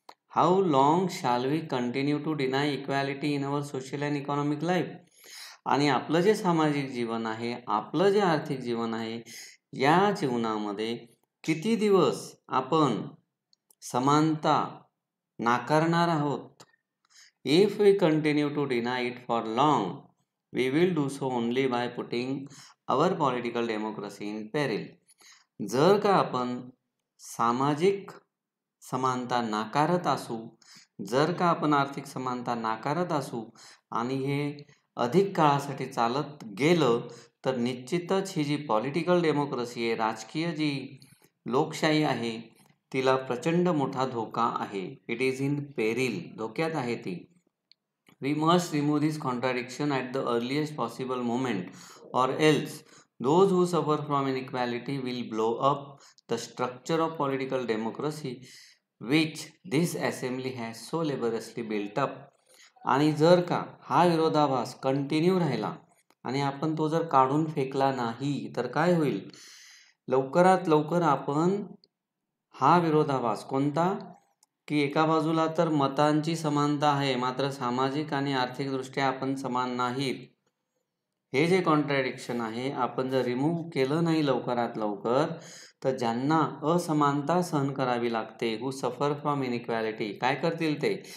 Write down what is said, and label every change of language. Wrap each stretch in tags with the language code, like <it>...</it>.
<en>How long shall we continue to deny equality in our social and economic life.</en> <mr>आणि आपलं जे सामाजिक जीवन आहे, आपलं जे आर्थिक जीवन आहे, या जीवनामध्ये किती दिवस आपण समानता नाकारणार आहोत?</mr> <en>If we continue to deny it for long, we will do so only by putting our political democracy in peril.</en> <mr>जर का आपण सामाजिक समानता नाकारत असू, जर का आपण आर्थिक समानता नाकारत असू आणि हे अधिक काळासाठी चालत गेलं तर निश्चितच ही जी पॉलिटिकल डेमोक्रेसी आहे, राजकीय जी लोकशाही आहे, तिला प्रचंड मोठा धोका आहे.</mr> <en>it is in peril,</en> <mr>धोक्यात आहे ती.</mr> <en>We must remove this contradiction at the earliest possible moment or else those who suffer from inequality will blow up the structure of political democracy which this assembly has so laboriously built up.</en> <mr>आणि जर का हा विरोधाभास continue राहिला आणि आपण तो जर काढून फेकला नाही तर काय होईल? लवकरात लवकर आपण हा विरोधाभास कोणता, की एका बाजूला तर मतांची समानता आहे मात्र सामाजिक आणि आर्थिकदृष्ट्या आपण समान नाहीत, हे जे कॉन्ट्रॅडिक्शन आहे आपण जर रिमूव्ह केलं नाही लवकरात लवकर तर ज्यांना असमानता सहन करावी लागते,</mr> <en>who suffer from inequality,</en> <mr>काय करतील ते?</mr>